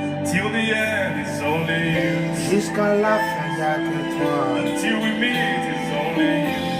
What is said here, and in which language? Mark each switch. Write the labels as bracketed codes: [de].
[en] Till the end, it's only you. [fr] Jusqu'à la fin, il n'y a que toi. [en] Until we meet, it's only you.